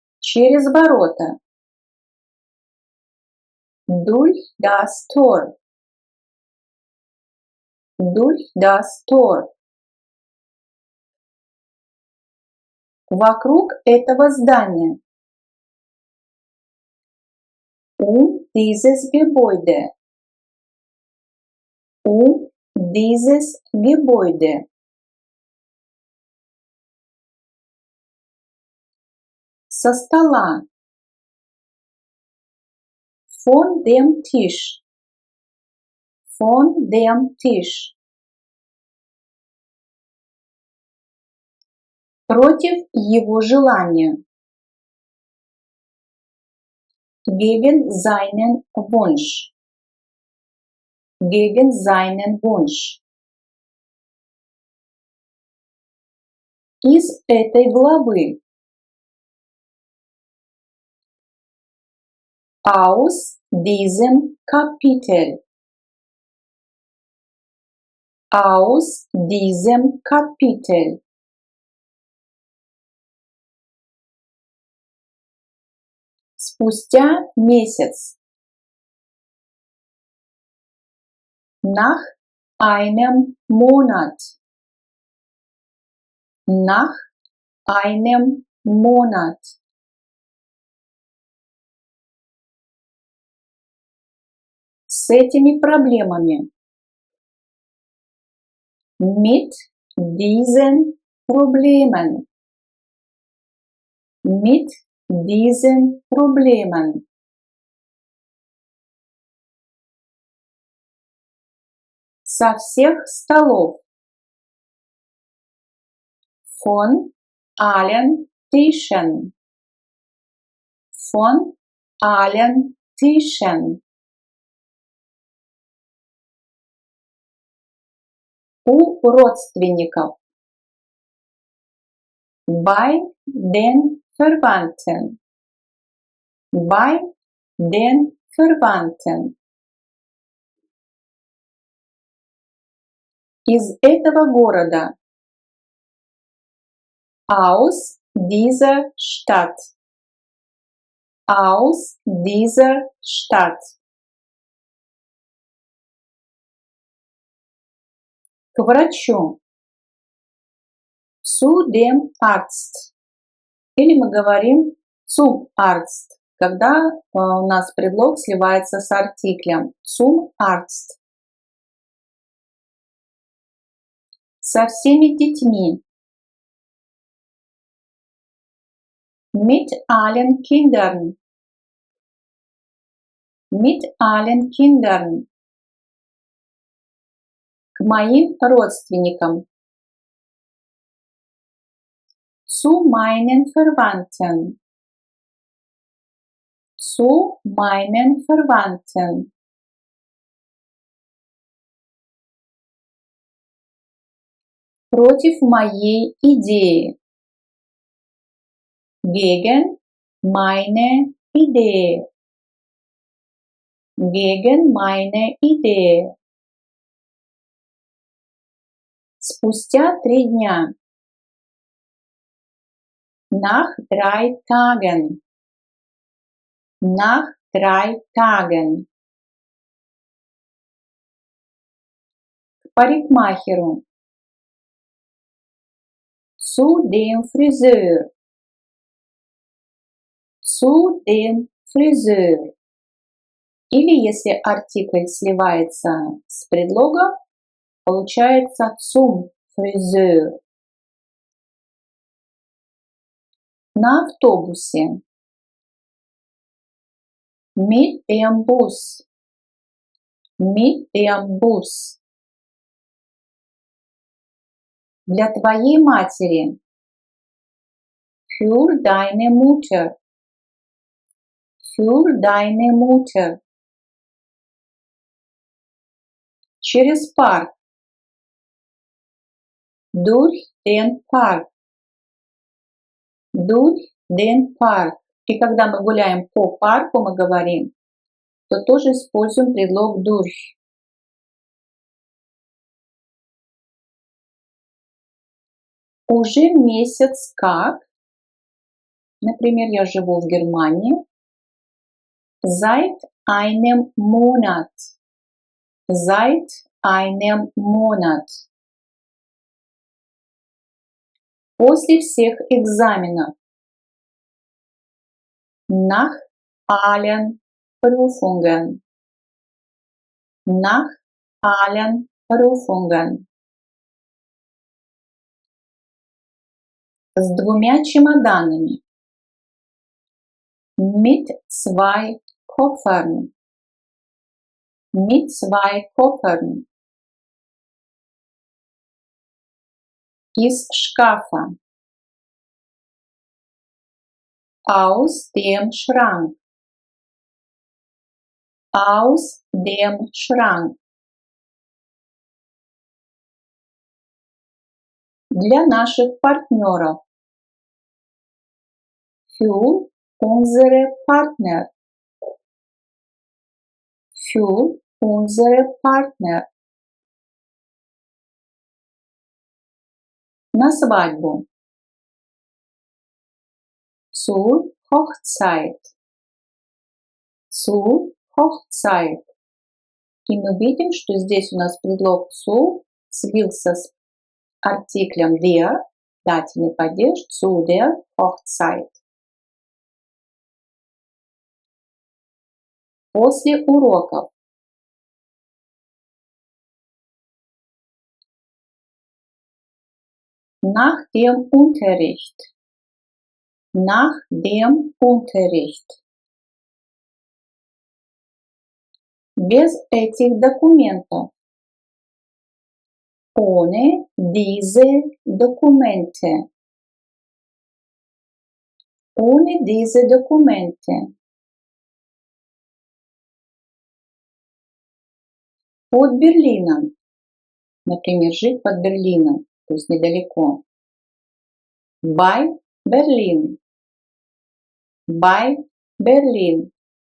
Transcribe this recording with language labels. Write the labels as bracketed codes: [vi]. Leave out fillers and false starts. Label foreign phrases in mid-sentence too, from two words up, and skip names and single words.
[ru] через ворота. [de] Durch das Tor. Durch das Tor. [ru] Вокруг этого здания. [de] Dieses Gebäude. Dieses Gebäude. [ru] Со стола. [de] Von dem Tisch. Von dem Tisch. [ru] Против его желания. [de] Gegen seinen Wunsch. Gegen seinen Wunsch. [ru] Из этой главы. [de] Aus diesem Kapitel. Aus diesem Kapitel. [ru] Спустя месяц. [de] Nach einem Monat. Nach einem Monat. [ru] С этими проблемами. [de] Mit diesen Problemen. Mit diesen Problemen. [ru] Со всех столов. [de] Von allen Tischen. Von allen Tischen. [ru] У родственников. [de] Bei den Verwandten. Bei den Verwandten. [ru] Из этого города. [de] Aus dieser Stadt. Aus dieser Stadt. [ru] К врачу. [de] Zu dem Arzt. [ru] Или мы говорим [de] zum Arzt, [ru] когда у нас предлог сливается с артиклем. [de] Zum Arzt. [ru] Со всеми детьми. [de] Mit allen Kindern. Mit allen Kindern. [ru] К моим родственникам. [de] Zu meinen Verwandten. Zu meinen Verwandten. [ru] Против моей идеи. [de] Gegen meine Idee. Gegen meine Idee. [ru] Спустя 3 дня. [de] Nach 3 Tagen. Nach 3 Tagen. [ru] К парикмахеру. [de] Zu dem Friseur. Zu dem Friseur. [ru] Или если артикль сливается с предлогом, получается [de] zum Friseur. [ru] На автобусе. [de] Mit dem Bus. Mit dem Bus. [ru] Для твоей матери. [de] Für deine Mutter. Für deine Mutter. [ru] Через парк. [de] Durch den Park. Durch den Park. [ru] И когда мы гуляем по парку, мы говорим, то тоже используем предлог durch. Уже месяц как. Например, я живу в Германии. [de] Seit einem Monat. Seit einem Monat. [ru] После всех экзаменов. [de] Nach allen Prüfungen. Nach allen Prüfungen. [ru] С двумя чемоданами. [de] Mit zwei Koffern. Mit zwei Koffern. [ru] Из шкафа. [de] Aus dem Schrank. Aus dem Schrank. [ru] Для наших партнеров. [de] Für unsere Partner. Für unsere Partner. [ru] На свадьбу. [de] Zur Hochzeit. Zur Hochzeit. [ru] И мы видим, что здесь у нас предлог zu слился с артиклем der, дательный падеж, [de] zu der Hochzeit. [ru] После уроков. [de] Nach dem Unterricht. Nach dem Unterricht. [ru] Без этих документов. [de] Ohne diese Dokumente. Ohne diese Dokumente. [ru] Под Берлином. Например, жить под Берлином, то есть недалеко. [de] Bei Berlin. Bei Berlin.